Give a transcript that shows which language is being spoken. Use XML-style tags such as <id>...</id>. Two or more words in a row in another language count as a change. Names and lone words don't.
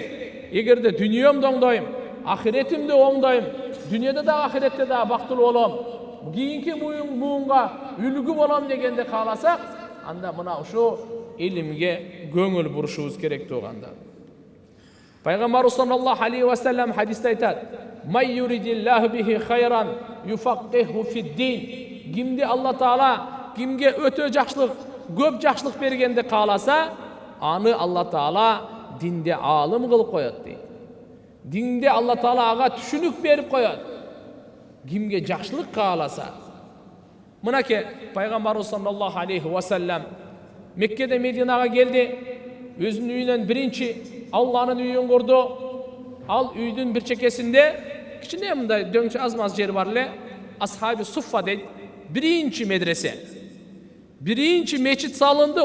<ky>Эгерде дүниемди оңдойм, ахиретимди оңдойм, дүнүйөдө да ахиретте да бактылуу болом, кийинки буунга үлгү болом дегенде кааласак, анда мына ушу илимге көңүл бурушубуз керек туугандар.</ky> <ar>Пайгамбарыбыз صلى الله عليه وسلم</ar> <ky>хадисте айтат:</ky> <ar>"من يرد الله به خيرا يفقهه في الدين."</ar> <ky>Кимди Алла Таала кимге өтө жакшылык, көп жакшылык бергенди кааласа, аны Алла Таала динде аалым кылып коет дейт. Динде Алла Таала ага түшүнүк берип коет. Кимге жакшылык кааласа. Мынакей Пайгамбарыбыз</ky> <ar>صلى الله عليه وسلم</ar> <ky>Меккеде Мединага келди. Өзүнүн үйүнөн биринчи Алланын үйүн курду. Ал үйдүн бир чекесинде кичине мындай дөңчө аз-маз жер бар эле. Асхаби Суффа дейт. Биринчи медресе. Биринчи мечит салынды.</ky>